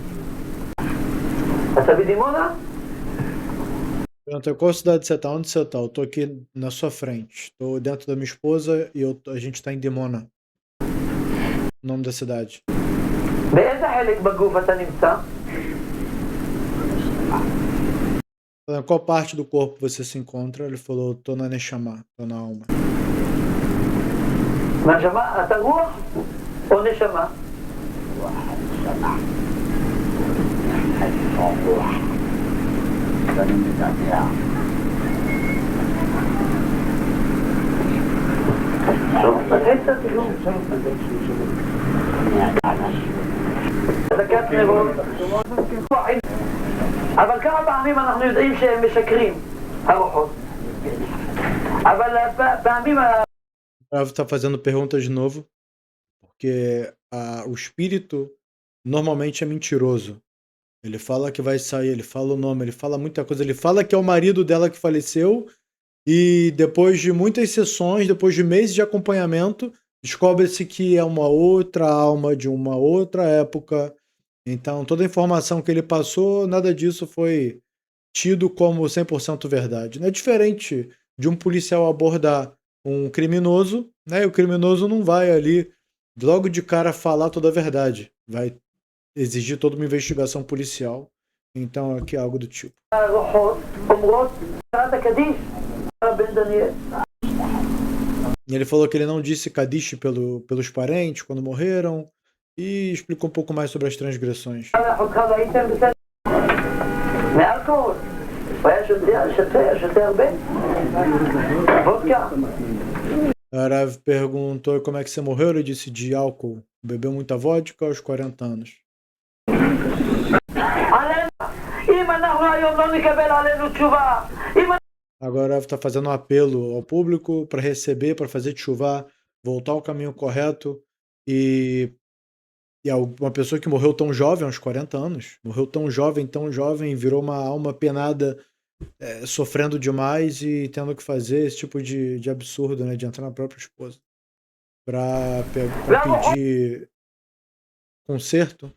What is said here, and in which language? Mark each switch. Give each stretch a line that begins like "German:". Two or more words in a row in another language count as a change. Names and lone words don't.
Hebrew: אתה בדימונה?
Portuguese: Perguntou, qual cidade você tá? Onde você tá? Eu tô aqui na sua frente. Tô dentro da minha esposa e a gente tá em Dimona. O nome da cidade.
Hebrew: באיזה חלק בגוף אתה נמצא?
Portuguese: Falando, qual parte do corpo você se encontra? Ele falou, tô na Neshama, tô na alma.
Hebrew: נשמה, אתה רוח או נשמה? טוב, תתחיל קצת תכנון. דקת נרות. אבל כמה פעמים אנחנו יודעים שהם משקרים, הרוחות. אבל פעמים...
Portuguese: O Rav tá fazendo pergunta de novo, porque o espírito normalmente é mentiroso. Ele fala que vai sair, ele fala o nome, ele fala muita coisa. Ele fala que é o marido dela que faleceu e depois de muitas sessões, depois de meses de acompanhamento, descobre-se que é uma outra alma de uma outra época. Então, toda a informação que ele passou, nada disso foi tido como 100% verdade. Não é diferente de um policial abordar um criminoso, né? E o criminoso não vai ali logo de cara falar toda a verdade. Vai exigir toda uma investigação policial. Então, aqui é algo do tipo.
Hebrew: הרוחות אומרות, קראת קדיש, בן דניאל.
Portuguese: E ele falou que ele não disse Kadish pelos parentes quando morreram e explicou um pouco mais sobre as transgressões.
Hebrew: אחותך והייתם בסדר? מאלכוהול. הוא היה שותה הרבה? וודקה.
Portuguese: A Rav perguntou como é que você morreu. Ele disse de álcool. Bebeu muita vodka aos 40 anos.
Hebrew: אם אנחנו היום לא נקבל עלינו תשובה,
Portuguese: Agora está fazendo um apelo ao público para receber, para fazer tchuvá, voltar ao caminho correto. E uma pessoa que morreu tão jovem, aos 40 anos, morreu tão jovem, virou uma alma penada, sofrendo demais e tendo que fazer esse tipo de absurdo, né, de entrar na própria esposa para pedir conserto.